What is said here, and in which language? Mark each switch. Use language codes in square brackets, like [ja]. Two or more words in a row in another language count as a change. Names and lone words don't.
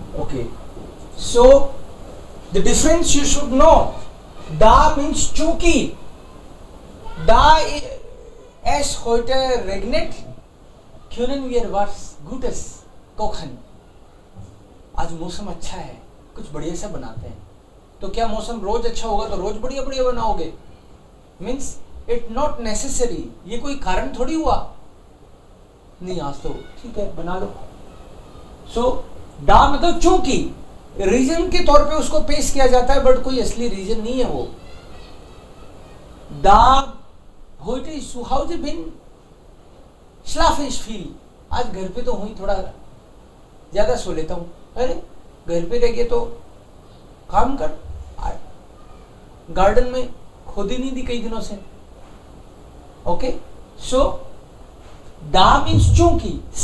[en] Okay. So the difference you should know. Da means chunki. [de] Da es heute regnet. Können wir was Gutes kochen? [hi] आज मौसम अच्छा है, कुछ बढ़िया सा बनाते हैं. तो क्या मौसम रोज अच्छा होगा तो रोज बढ़िया बढ़िया बनाओगे? [en] means it not necessary. [hi] ये कोई कारण थोड़ी हुआ. नहीं आज तो ठीक है बना लो. सो दा मतलब चूंकि रीजन के तौर पे उसको पेश किया जाता है, बट कोई असली रीजन नहीं है वो. दा heute zu Hause bin, schlafe ich viel. आज घर पे तो हुई थोड़ा ज्यादा सो लेता हूँ. अरे घर पे रह गए तो काम कर. गार्डन में खोदी नहीं दी कई दिनों से. [en] Okay. So da means चूंकि.